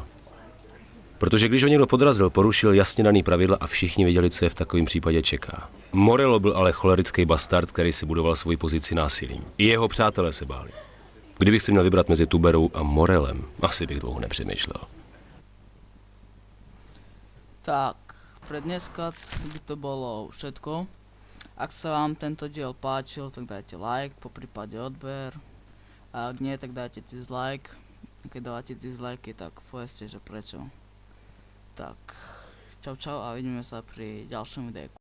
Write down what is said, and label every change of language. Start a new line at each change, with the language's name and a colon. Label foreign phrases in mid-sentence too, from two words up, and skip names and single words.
Czech: Protože když ho někdo podrazil, porušil jasně daný pravidla a všichni věděli, co je v takovém případě čeká. Morello byl ale cholerický bastard, který si budoval svoji pozici násilím. I jeho přátelé se báli. Kdybych si měl vybrat mezi Tuberou a Morelem, asi bych dlouho nepřemýšlel. Tak,
Slovak: pre dneska by to bolo všetko. Ak sa vám tento diel páčil, tak dajte like, poprípade odber. A ak nie, tak dajte dislike. Keď dávate dislike, tak povedzte, že prečo. Tak, čau a vidíme sa pri ďalšom videu.